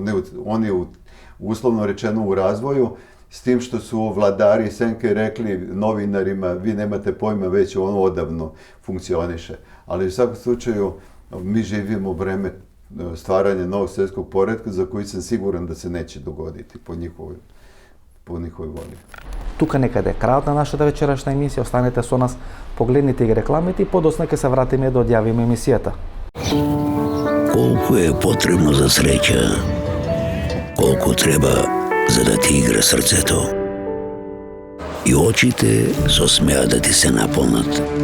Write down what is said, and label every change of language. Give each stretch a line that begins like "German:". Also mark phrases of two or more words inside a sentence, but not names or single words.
Serbian: On je uslovno rečeno u razvoju, s tim što su vladari Senke rekli novinarima, vi nemate pojma, već ono odavno funkcioniše. Ali u svakom slučaju mi živimo vreme stvaranja novog svjetskog poretka za koji sam siguran da se neće dogoditi po njihovoj volji.
Macedonian: Тука некаде крајот на нашата вечерашна емисија. Останете со нас, погледнете ги рекламите и подоцна ќе се вратиме да одјавиме емисијата. Колку е потребно за среќа, колку треба за да ти игра срцето и очите со смеа да ти се наполнат.